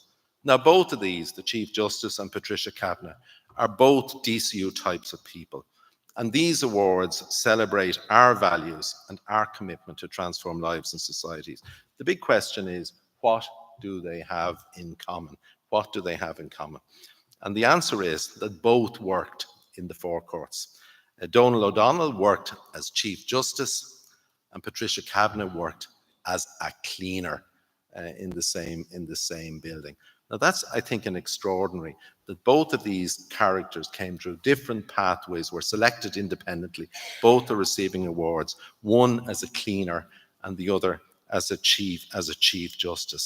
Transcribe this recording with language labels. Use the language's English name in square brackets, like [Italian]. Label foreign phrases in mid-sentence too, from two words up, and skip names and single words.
[English] Now, both of these, the Chief Justice and Patricia Kavanagh, are both DCU types of people. And these awards celebrate our values and our commitment to transform lives and societies. The big question is, what do they have in common? What do they have in common? And the answer is that both worked in the forecourts. Donal O'Donnell worked as Chief Justice and Patricia Kavanagh worked as a cleaner in the same building. Now that's, I think, an extraordinary, that both of these characters came through different pathways, were selected independently. Both are receiving awards, one as a cleaner and the other as a chief justice.